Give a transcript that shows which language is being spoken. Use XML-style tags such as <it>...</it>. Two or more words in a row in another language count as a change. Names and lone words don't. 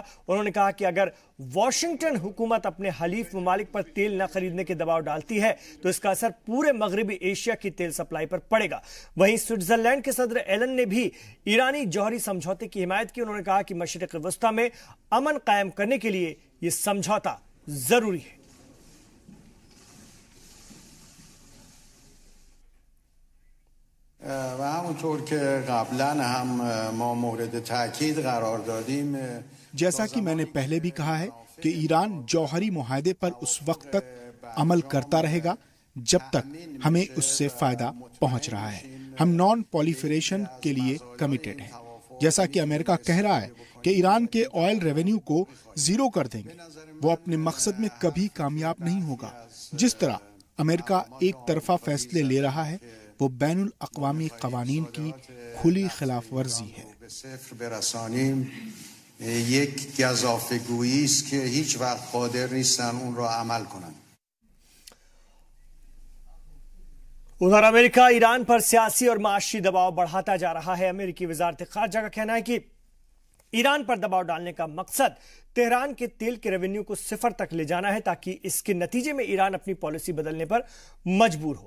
<ur>انہوں نے کہا کہ اگر واشنگٹن حکومت اپنے حلیف ممالک پر تیل نہ خریدنے کے دباؤ ڈالتی ہے تو اس کا اثر پورے مغربی ایشیا کی تیل سپلائی پر پڑے گا. وہیں سوئٹزرلینڈ کے صدر ایلن نے بھی ایرانی جوہری سمجھوتے کی حمایت کی. انہوں نے کہا کہ مشرق وسطیٰ میں امن قائم کرنے کے لیے یہ سمجھوتہ ضروری ہے.</ur> <fa>و همونطور که قبلا هم ما مورد تاکید قرار دادیم</fa> <ur>جیسا کہ میں نے پہلے بھی کہا ہے کہ ایران جوہری معاہدے پر اس وقت تک عمل کرتا رہے گا جب تک ہمیں اس سے فائدہ پہنچ رہا ہے. ہم</ur> <en>non proliferation</en> <ur>کے لیے کمٹڈ ہیں۔ جیسا کہ امریکہ کہہ رہا ہے کہ ایران کے</ur> <en>oil revenue</en> <ur>کو زیرو کر دیں گے، وہ اپنے مقصد میں کبھی کامیاب نہیں ہوگا. جس طرح امریکہ یک طرفہ فیصلے لے رہا ہے وہ بین الاقوامی قوانین کی کھلی خلاف ورزی ہے.</ur> <fa>یک گزافه‌گویی است که هیچ وقت قادر نیستن اون را عمل کنن।</fa> <ur>ادھر امریکہ ایران پر سیاسی اور معاشی دباؤ بڑھاتا جا رہا ہے. امریکی وزارت خارجہ کا کہنا ہے کہ ایران پر دباؤ ڈالنے کا مقصد تہران کے تیل کے ریونیو کو صفر تک لے جانا ہے تاکہ اس کے نتیجے میں ایران اپنی پالیسی بدلنے پر مجبور ہو.</ur>